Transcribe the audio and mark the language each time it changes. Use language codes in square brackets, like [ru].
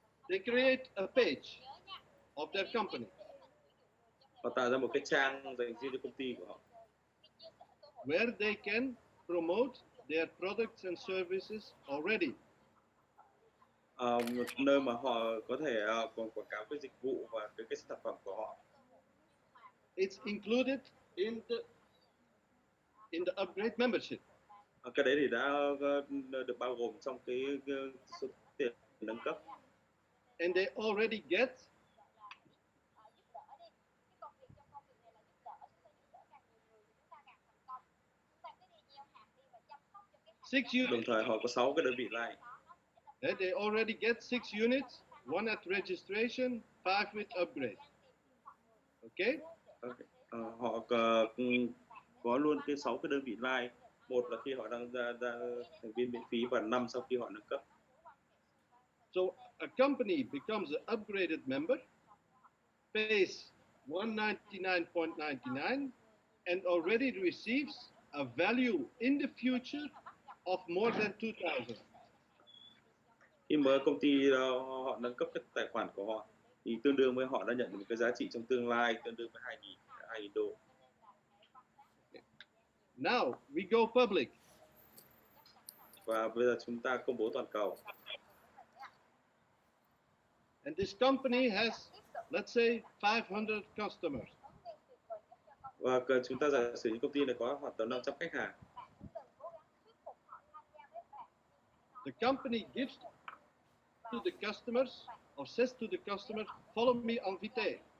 [en] They create a page of their company. [vi] Họ tạo ra một cái trang dành riêng cho công ty của họ, [en] where they can promote their products and services already. [vi] Một nơi mà họ có thể quảng cáo cái dịch vụ và cái sản phẩm của họ. [en] It's included in the upgrade membership. [vi] Cái đấy thì đã được bao gồm trong cái số tiền nâng cấp. [en] And they already get 6 [vi] Đồng [en] units. [vi] thời họ có 6 cái đơn vị like. [en] They already get 6 units, 1 at registration, 5 with upgrade. Okay? [vi] Họ có luôn cái 6 cái đơn vị like. Một là khi họ đang ra thành viên miễn phí và 5 sau khi họ nâng cấp. [en] So a company becomes an upgraded member, pays 199.99 and already receives a value in the future of more than 2,000. [vi] Khi mà công ty họ nâng cấp cái tài khoản của họ thì tương đương với họ đã nhận được một cái giá trị trong tương lai tương đương với 2.000 đô. [en] Now we go public. [vi] Và bây giờ chúng ta công bố toàn cầu. [en] And this company has, let's say, 500 customers. [vi] Và chúng ta giả sử những công ty này có khoảng tầm 500 khách hàng. [en] The company gives to the customers or says to the customers, follow me on Vitae.